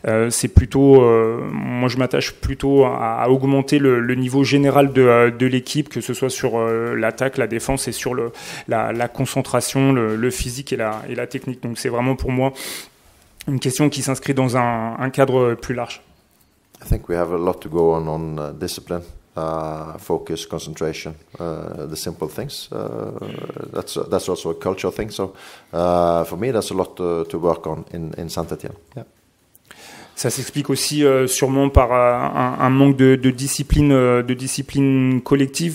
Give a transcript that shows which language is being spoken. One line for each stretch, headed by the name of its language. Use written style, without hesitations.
French: C'est plutôt, moi je m'attache plutôt à augmenter le niveau général de l'équipe, que ce soit sur l'attaque, la défense et sur la concentration, le physique et la technique. Donc c'est vraiment pour moi une question qui s'inscrit dans un cadre plus large.
English: I think we have a lot to go on discipline, focus, concentration, the simple things. That's also a cultural thing. So for me, that's a lot to work on in Saint-Étienne. Yeah.
French: Ça s'explique aussi sûrement par un manque de discipline collective.